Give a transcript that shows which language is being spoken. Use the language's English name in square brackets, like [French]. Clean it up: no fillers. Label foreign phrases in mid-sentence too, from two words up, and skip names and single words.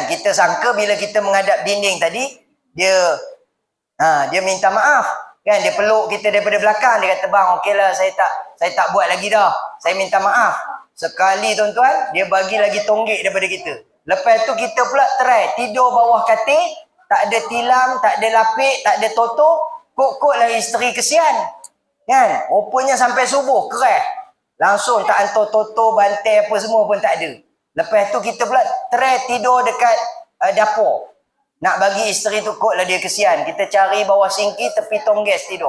[Malay] Kita sangka bila kita menghadap dinding tadi, dia minta maaf. Kan, dia peluk kita daripada belakang. Dia kata, bang, okeylah, saya tak buat lagi dah. Saya minta maaf. Sekali tuan-tuan, dia bagi lagi tonggik daripada kita. Lepas tu kita pula try tidur bawah katil, tak ada tilam, tak ada lapik, tak ada toto. Kok-kok lah isteri kesian. Kan? Rupanya sampai subuh, keras. Langsung tak hantar toto, bantai apa semua pun tak ada. Lepas tu kita pula try tidur dekat dapur. Nak bagi isteri tu kot lah dia kesian. Kita cari bawah singki, tepi tongges tidur.